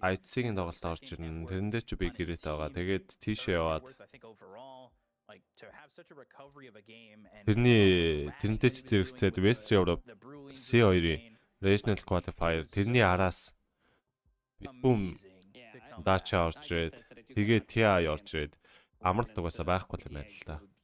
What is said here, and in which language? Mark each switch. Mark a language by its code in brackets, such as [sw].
[mn] IC-ийн тоглолт орж ирнэ. Тэрэндээ ч би гэрээт байгаа. Тэгээд тийшээ яваад [en] I think overall, like to have such a recovery of a game and [mn] тэрнтэй ч зэрэгцээд West Europe C2-ийн Regional Qualifier тэрний араас битүүм Дача орж ирээд тэгээд TI орж ирээд амралт угаасаа байхгүй юм байна л да.